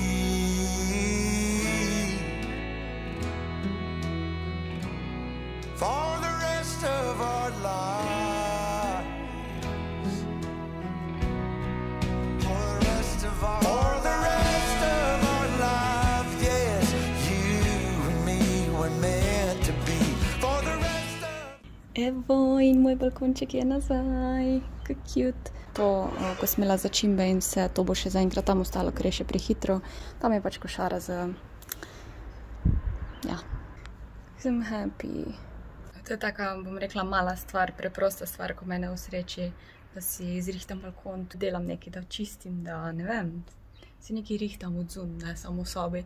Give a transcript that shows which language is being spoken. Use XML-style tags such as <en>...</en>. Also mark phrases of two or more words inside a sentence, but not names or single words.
<en>For the rest of our lives, for the rest of our lives, yes, you and me were meant to be. For the rest of</en> <sl>Evo, in moj balkonček je nazaj. Kak cute. To, ko sem imela začimbe in vse, to bo še zaenkrat tam ostalo, ker je še prehitro. Tam je pač košara za... Ja. Sem happy. To je taka, bom rekla, mala stvar, preprosta stvar, ko mene usreči, da si zrihtam balkon, tu delam nekaj, da čistim, da ne vem, si nekaj rihtam od zun, ne samo v sobi.</sl>